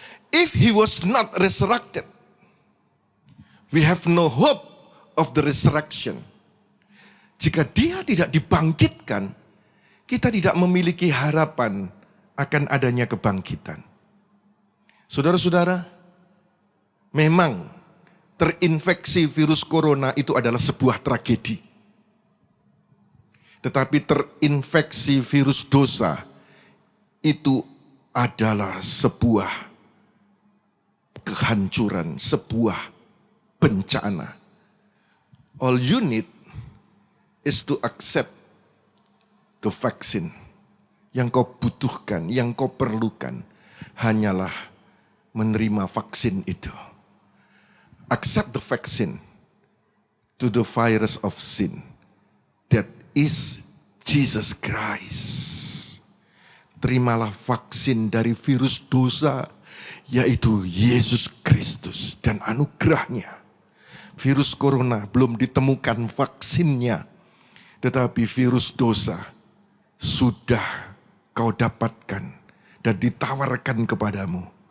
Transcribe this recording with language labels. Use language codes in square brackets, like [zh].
[en] If he was not resurrected, we have no hope of the resurrection. [id] Jika dia tidak dibangkitkan, kita tidak memiliki harapan akan adanya kebangkitan. Saudara-saudara, memang terinfeksi virus corona itu adalah sebuah tragedi. Tetapi terinfeksi virus dosa itu adalah sebuah kehancuran, sebuah bencana. [en] All you need is to accept the vaccine. [id] Yang kau butuhkan, yang kau perlukan hanyalah menerima vaksin itu. [en] Accept the vaccine to the virus of sin. That is Jesus Christ. [id] Terimalah vaksin dari virus dosa, yaitu Yesus Kristus dan anugerahnya. Virus corona belum ditemukan vaksinnya, tetapi virus dosa sudah kau dapatkan dan ditawarkan kepadamu.